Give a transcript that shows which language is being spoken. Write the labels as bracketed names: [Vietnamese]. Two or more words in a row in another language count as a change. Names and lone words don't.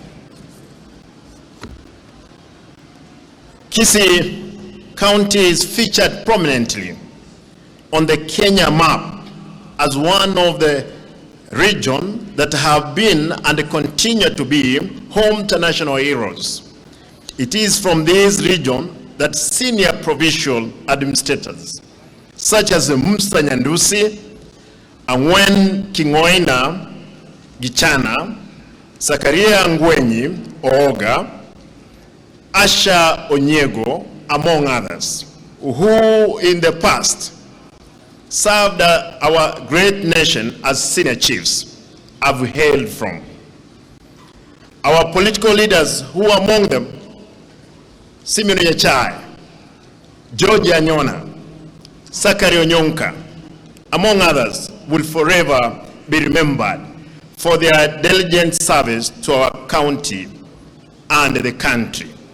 [English] Gusii County is featured prominently on the Kenya map as one of the regions that have been and continue to be home to national heroes. It is from this region that senior provincial administrators, such as Musa Nyandusi, Angwen Kingoina Gichana, Zakaria Ngwenyi Ooga, Asha Onyego, among others, who in the past served our great nation as senior chiefs, have hailed from. Our political leaders, who among them, Simeon Yachai, George Anyona, Sakari Onyonka, among others, will forever be remembered for their diligent service to our county and the country.